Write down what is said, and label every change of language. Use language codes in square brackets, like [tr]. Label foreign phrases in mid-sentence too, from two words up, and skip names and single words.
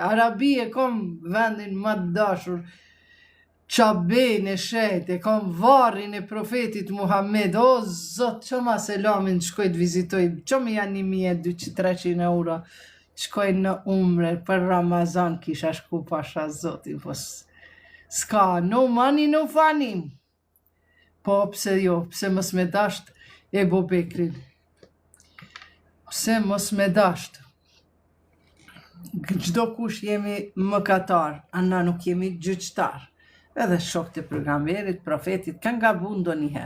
[sq] Arabi e kom vendin më të dashur, Qabin e shet, e kom varrin e profetit Muhammed. O, zot, që ma selamin shkoj të vizitoj, që me janë 1.200-300 euro, shkoj në umre, për Ramazan kisha shku pasha zotin, po s'ka, [en] no money, no funny. [sq] Po, pse jo, pse mos me dasht Ebu Bekrin? Pse mos me dasht? Gjdo kush jemi mëkatar, anna nuk jemi gjyqtar. Edhe shokët e pejgamberit, profetit, kanë gabu ndonjëherë.